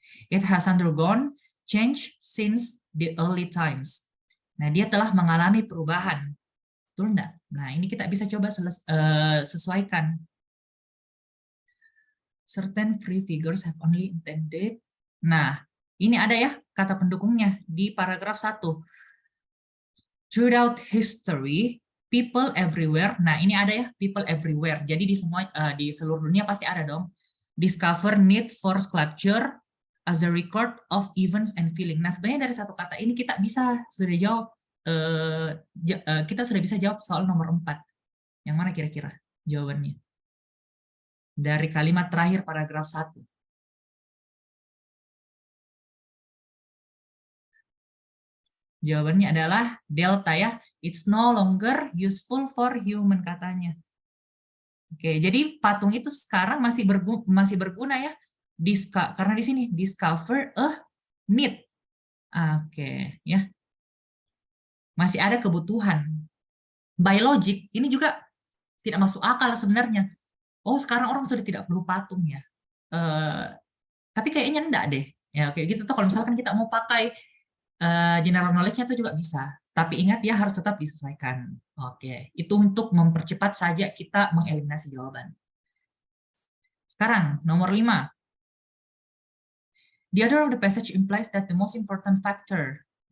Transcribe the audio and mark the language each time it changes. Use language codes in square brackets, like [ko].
[en] It has undergone change since the early times. [id] Nah, dia telah mengalami perubahan. Betul enggak? Nah, ini kita bisa coba sesuaikan. [en] Certain free figures have only intended. [id] Nah, ini ada ya kata pendukungnya di paragraf 1. [en] Throughout history, people everywhere. [id] Nah, ini ada ya, [en] people everywhere. [id] Jadi di seluruh dunia pasti ada dong. [en] Discover need for sculpture as a record of events and feeling. [id] Nah, sebenarnya dari satu kata ini kita sudah jawab. Kita sudah bisa jawab soal nomor 4. Yang mana kira-kira jawabannya? Dari kalimat terakhir paragraf 1. Jawabannya adalah delta ya. [en] It's no longer useful for human [id] katanya. Oke, jadi patung itu sekarang masih berguna ya. Karena di sini [en] discover a need. [id] Oke, ya. Masih ada kebutuhan. [en] By logic, [id] ini juga tidak masuk akal sebenarnya. Oh, sekarang orang sudah tidak perlu patung ya. Tapi kayaknya enggak deh. Ya, kayak gitu tuh kalau misalkan kita mau pakai general knowledge-nya itu juga bisa. Tapi ingat ya harus tetap disesuaikan. Oke, itu untuk mempercepat saja kita mengeliminasi jawaban. Sekarang, nomor 5. [en] The order of the passage implies that the most important factor.